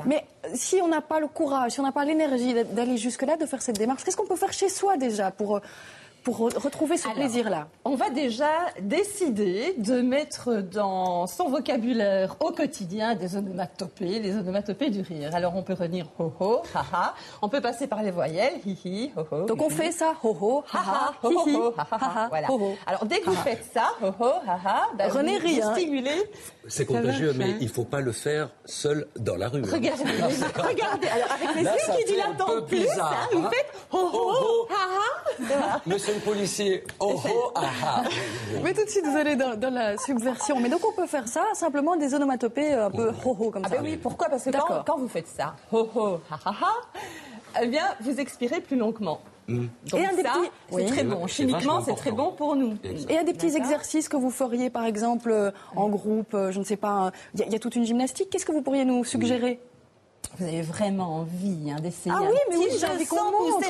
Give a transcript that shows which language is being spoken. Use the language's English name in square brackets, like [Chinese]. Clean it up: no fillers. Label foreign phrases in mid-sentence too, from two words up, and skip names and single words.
[French] Mais si on n'a pas le courage, si on n'a pas l'énergie d'aller jusque-là, de faire cette démarche, qu'est-ce qu'on peut faire chez soi déjà pour retrouver ce plaisir-là? On va déjà décider de mettre dans son vocabulaire au quotidien des onomatopées, les onomatopées du rire. Alors on peut retenir ho-ho, ha-ha. On peut passer par les voyelles, hi-hi, ho-ho. Donc on fait ça, ho-ho, ha-ha, hi-hi, ha-ha. Voilà. Alors dès que vous faites ça, ho-ho, ha-ha, René rit, vous stimulez. C'est contagieux, mais il ne faut pas le faire seul dans la rue. Regardez. Alors avec les yeux qui dilatent en plus, vous faites ho-ho, ha-ha. Monsieur le policier, oh-ho, ah-ha. Mais tout de suite, vous allez dans la subversion. Mais donc, on peut faire ça, simplement des onomatopées un peu ho-ho comme ça. Oui, pourquoi ? Parce que quand vous faites ça, ho-ho, ha-ha-ha, vous expirez plus longuement. Donc c'est très bon. Chimiquement, c'est très bon pour nous. Et il y a des petits exercices que vous feriez, par exemple, en groupe, je ne sais pas, il y a toute une gymnastique. Qu'est-ce que vous pourriez nous suggérer ? Vous avez vraiment envie d'essayer. Ah oui, mais oui, j'ai envie qu'on montre